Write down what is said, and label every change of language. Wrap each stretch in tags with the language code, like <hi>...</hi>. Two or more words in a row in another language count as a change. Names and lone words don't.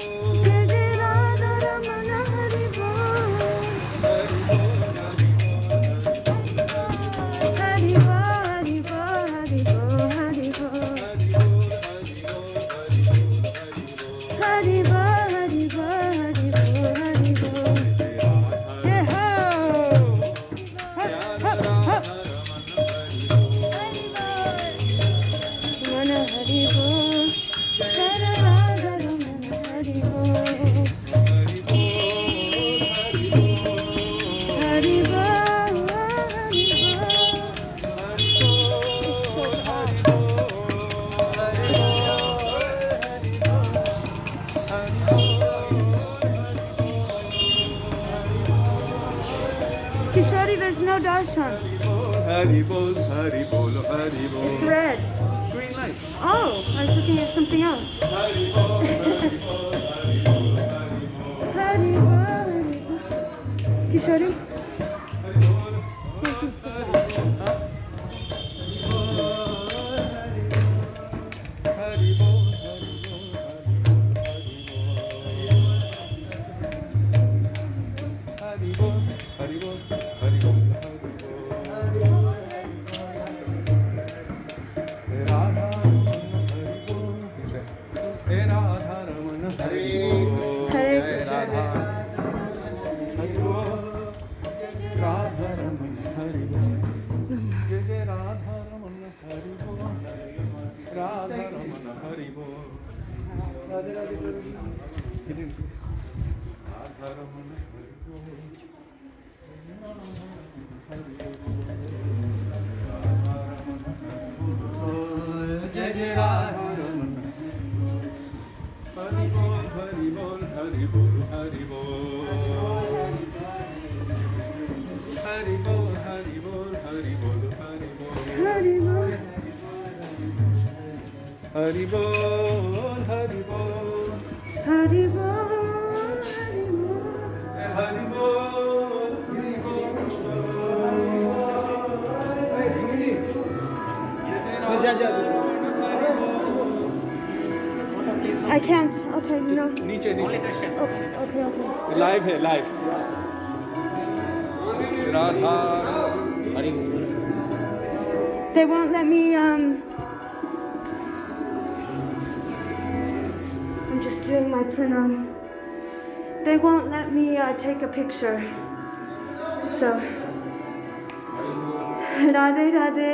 <hi>जय जय राधा रमण हरि बोल. हरि बोल हरि बोल। हरि बोल, हरि बोल, हरि बोल, हरि बोल. हरि बोल हरि बोल हरि बोल हरि बोल। हरि बोल, हरि बोल, हरि बोल, हरि बोल. जय हो! रमण हरि बोल. जय राधा रमण हरि बोल. हरि बोल, हरि बोल.</hi> <en>Kishori, there's no darshan.</en> <hi>हरि बोल, हरि बोल, हरि बोल.</hi> <en>It's red. Green light. Oh, I was looking at something else.</en> <hi>हरि बोल, हरि बोल, हरि बोल, हरि बोल. हरि बोल, हरि बोल.</hi> <en>Kishori? Thank you so much.</en> <hi>हरि बोल, हरि बोल, हरि बोल, हरि बोल, हरि बोल. राधा रमण हरि बोल. हे राधा रमण हरि बोल. Hare जय राधा हरि बोल। राधा रमण हरि बोल. जय जय राधा रमण हरि बोल. राधा रमण हरि बोल। राधे राधे राधे. राधा रमण हरि बोल. जय जय राधा रमण हरि बोल, हरि बोल, हरि बोल, हरि बोल. हरि बोल, हरि बोल, हरि बोल, हरि बोल. हरि बोल. हरि बोल, हरि बोल. हरि बोल, हरि बोल. हरि बोल, जा जा</hi> <en>I can't. Okay, No.</en> <hi>नीचे नीचे</hi> <en>Okay.</en> <hi>लाइव है लाइव राधा</hi> <en>They won't let me, I'm just doing my pranam. They won't let me take a picture. So, Radhe Radhe.</en>